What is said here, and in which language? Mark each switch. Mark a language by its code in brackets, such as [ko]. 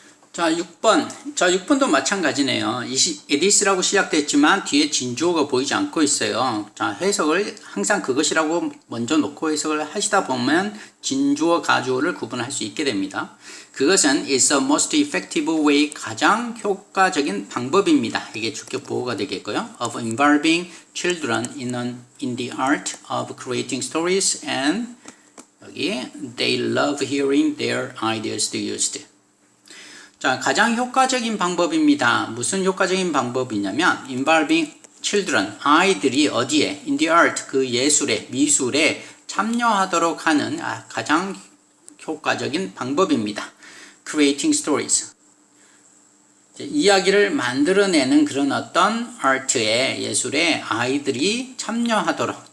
[ko] 자, 6번. 자, 6번도 마찬가지네요. it is라고 시작됐지만 뒤에 진주어가 보이지 않고 있어요. 자, 해석을 항상 그것이라고 먼저 놓고 해석을 하시다 보면 진주어, 가주어를 구분할 수 있게 됩니다. 그것은 [en] is the most effective way, [ko] 가장 효과적인 방법입니다. 이게 주격 보호가 되겠고요. [en] of involving children in the art of creating stories and [ko] 여기 [en] they love hearing their ideas used. [ko] 자, 가장 효과적인 방법입니다. 무슨 효과적인 방법이냐면 [en] involving children, [ko] 아이들이 어디에? [en] in the art, [ko] 그 예술에, 미술에 참여하도록 하는 가장 효과적인 방법입니다. [en] creating stories, [ko] 이야기를 만들어내는 그런 어떤 art에, 예술에 아이들이 참여하도록.